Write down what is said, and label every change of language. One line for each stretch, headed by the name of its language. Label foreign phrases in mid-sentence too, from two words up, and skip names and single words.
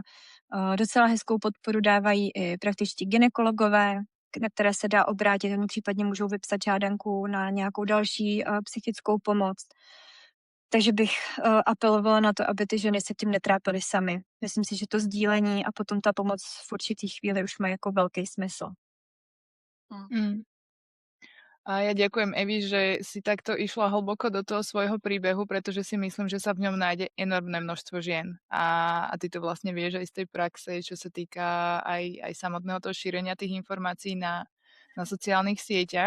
Czech: Docela hezkou podporu dávají i praktičtí gynekologové, na které se dá obrátit, oni případně můžou vypsat žádanku na nějakou další psychickou pomoc. Takže bych apelovala na to, aby ty ženy se tím netrápily sami. Myslím si, že to sdílení a potom ta pomoc v určitý chvíli už má jako velký smysl. Mm.
Slovak: A ja ďakujem Evi, že si takto išla hlboko do toho svojho príbehu, pretože si myslím, že sa v ňom nájde enormné množstvo žien. A ty to vlastne vieš aj z tej praxe, čo sa týka aj samotného toho šírenia tých informácií na sociálnych sieťach.